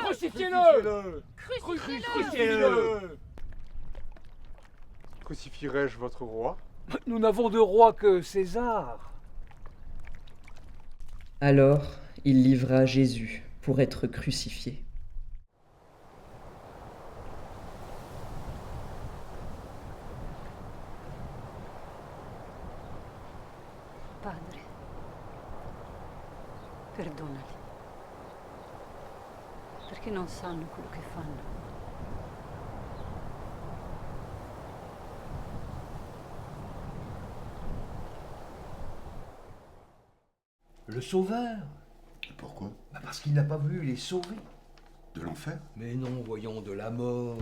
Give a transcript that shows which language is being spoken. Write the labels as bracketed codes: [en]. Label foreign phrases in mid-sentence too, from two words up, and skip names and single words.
[fr] Crucifiez-le. Crucifiez-le. Crucifierai-je votre roi? Nous n'avons de roi que César. Alors il livra Jésus pour être crucifié. [it] Padre, perdonali, perché non sanno quello che fanno. [fr] Le Sauveur. Pourquoi? Parce qu'il n'a pas voulu les sauver. De l'enfer? Mais non, voyons, de la mort.